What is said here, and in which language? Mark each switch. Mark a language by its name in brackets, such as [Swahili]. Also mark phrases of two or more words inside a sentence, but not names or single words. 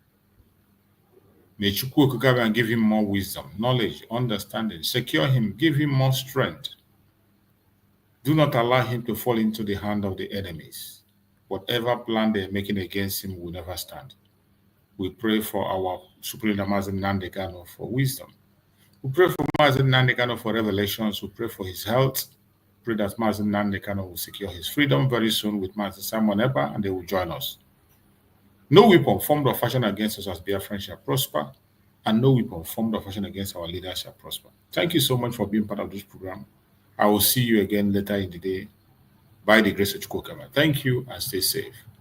[English] May Chukwu Okike Abiama give him more wisdom, knowledge, understanding, secure him, give him more strength. Do not allow him to fall into the hand of the enemies. Whatever plan they're making against him will never stand. We pray for our Supreme Leader Mazi Nnamdi Kanu for wisdom. We pray for Mazi Nnamdi Kanu for revelations. We pray for his health. Pray that Mazi Nnamdi Kanu will secure his freedom very soon with Mazi Simon Ekpa and they will join us. No weapon formed or fashioned against us as Biafrans shall prosper, and no weapon formed or fashioned against our leaders shall prosper. Thank you so much for being part of this program. I will see you again later in the day by the grace of Chukwu Okike. Thank you and stay safe.